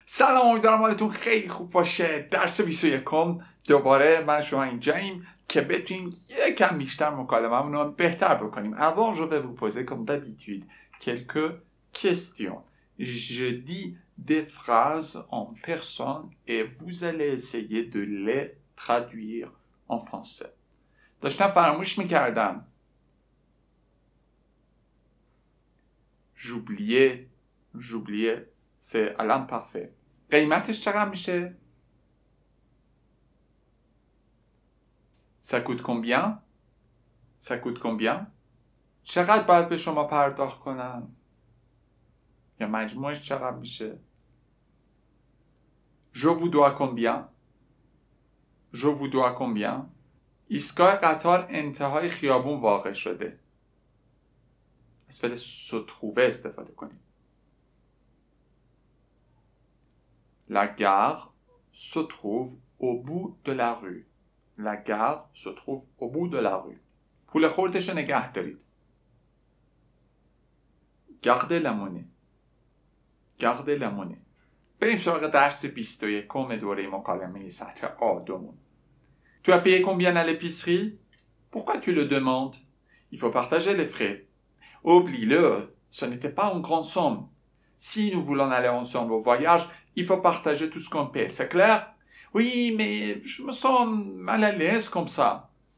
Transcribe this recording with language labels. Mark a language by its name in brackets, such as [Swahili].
[Persian] سلام، امیدوارم حالتون خیلی خوب باشه. درس 21 دوباره من شما اینجاییم که بتونیم یکم بیشتر مکالمه‌مون رو بهتر بکنیم. [French] Avant, je vais vous poser comme d'habitude quelques questions. Je dis des phrases en personne et vous allez essayer de les traduire en français. [Persian] داشتم فراموش میکردم. [French] J'oubliais, c'est à l'imparfait. [Persian] قیمتش چقدر میشه؟ [French] Ça coûte combien? Ça coûte combien? [Persian] چقدر باید به شما پرداخت کنم؟ یا مجموعش چقدر میشه؟ [French] Je vous dois combien? Je vous dois combien? [Persian] ایستگاه قطار انتهای خیابون واقع شده. از فعل se trouver استفاده کنیم. [French] La gare se trouve au bout de la rue. La gare se trouve au bout de la rue. [Persian] پول خردش رو نگه دارید. [French] Gardez la monnaie. Gardez la monnaie. [Persian] بریم سراغ درس 21 دوره مکالمه سطح A2. [French] Tu as payé combien à l'épicerie? Pourquoi tu le demandes? Il faut partager les frais. Oublie-le, ce n'était pas une grande somme. Si nous voulons aller ensemble au voyage, il faut partager tout ce qu'on paie, c'est clair? Oui, mais je me sens mal à l'aise comme ça.